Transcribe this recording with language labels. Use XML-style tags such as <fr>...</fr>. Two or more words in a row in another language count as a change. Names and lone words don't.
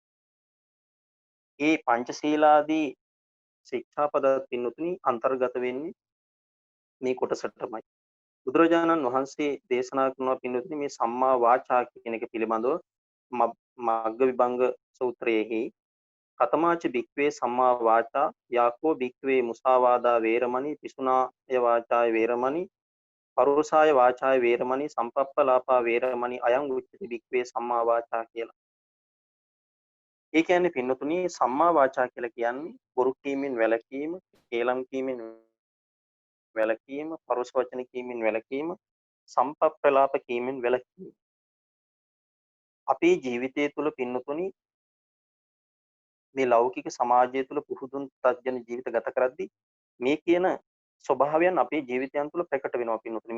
<si>ඒ පංචශීලාදී ශික්ෂාපද පින්නතුනි අන්තර්ගත වෙන්නේ මේ කොටසටමයි. බුදුරජාණන් වහන්සේ දේශනා කරන පින්නතුනි මේ සම්මා වාචා කියන එක පිළිබඳව මග්ග විභංග සූත්‍රයේහි</si> <pi>කතමාච භික්ඛවේ සම්මා වාචා යාකෝ භික්ඛවේ මුසාවාදා වේරමණී පිසුනාය වාචාය වේරමණී පරුසාය වාචාය වේරමණී සම්පප්පලාපා වේරමණී අයං උච්චති භික්ඛවේ සම්මා වාචා කියලා.</pi> <si>ඒ කියන්නේ පින්නතුනි සම්මා වාචා කියලා කියන්නේ බොරු කීමෙන් වැළකීම, කේලම් කීමෙන් වැළකීම, පරුස වචන කීමෙන් වැළකීම, සම්පප්පලාප කීමෙන් වැළකීම. අපේ ජීවිතය තුළ පින්නතුනි මේ ලෞකික සමාජය තුළ පුහුදුන් තත්ජන ජීවිත ගත කරද්දී මේ කියන ස්වභාවයන් අපේ ජීවිතයන් තුළ ප්‍රකට වෙනවා පින්නතුනි.</si>